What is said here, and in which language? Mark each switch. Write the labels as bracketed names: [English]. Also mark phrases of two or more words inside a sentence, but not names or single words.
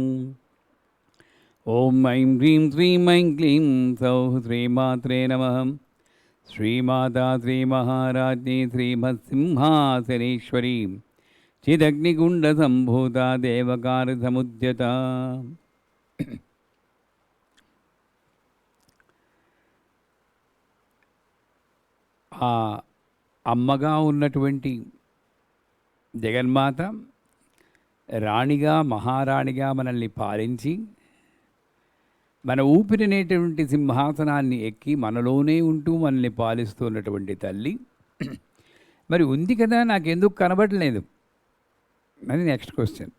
[Sanskrit] ॐ ऐं ह्रीं श्रीं ऐं क्लीं सौः श्रीमात्रे नमः श्रीमाता श्रीमहाराज्ञी श्रीमत्सिंहासनेश्वरी चिदग्निकुण्डसम्भूता देवकारसमुद्यता [Telugu] ఆ అమ్మగా ఉన్నటువంటి జగన్మాత రాణిగా మహారాణిగా మనల్ని పాలించి మన ఊపిరినేటువంటి సింహాసనాన్ని ఎక్కి మనలోనే ఉంటూ మనల్ని పాలిస్తున్నటువంటి తల్లి మరి ఉంది కదా, నాకెందుకు కనబడలేదు అని [English] next question.